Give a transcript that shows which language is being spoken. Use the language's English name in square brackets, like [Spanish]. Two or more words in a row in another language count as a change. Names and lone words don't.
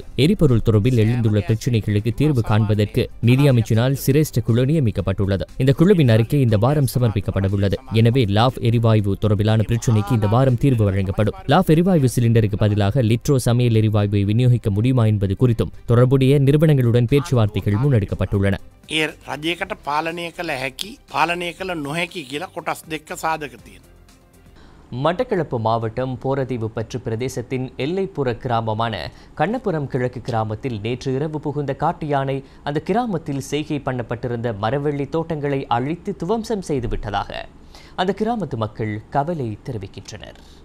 [Tamil] எரிபொருள் தொடர்பில் எழுந்துள்ள பிரச்சினைகளுக்கு தீர்வு காண்பதற்கு நிதி அமைச்சினால் சிரேஷ்ட குழு நியமிக்கப்பட்டுள்ளது. இந்த குழுவின் அறிக்கை இந்த வாரம் சமர்ப்பிக்கப்படவுள்ளது. எனவே லாப் எரிவாயு தொடர்பிலான பிரச்சினைக்கு இந்த வாரம் தீர்வு வழங்கப்படும். லாப் எரிவாயு சிலிண்டருக்கு பதிலாக லிட்ரோ சமையல் எரிவாயுவை விநியோகிக்க முடியுமா என்பது குறித்தும் தொடர்புடைய நிறுவனங்களுடன் பேச்சுவார்த்தைகள் முன்னெடுக்கப்பட்டுள்ளன. [Sinhala] රජයකට පාලනය කළ හැකි පාලනය කළ නොහැකි කියලා කොටස් දෙක සාධක තියෙනවා. [Tamil] மட்டக்களப்பு மாவட்டம் போரதீவு பற்று பிரதேசத்தின் எல்லைப்புற கிராமமான கண்ணபுரம் கிழக்கு கிராமத்தில் நேற்று இரவு புகுந்த காட்டு யானை அந்த கிராமத்தில் செய்கை பண்ணப்பட்டிருந்த மரவள்ளி தோட்டங்களை அழித்து துவம்சம் செய்துவிட்டதாக அந்த கிராமத்து மக்கள் கவலை தெரிவிக்கின்றனர்.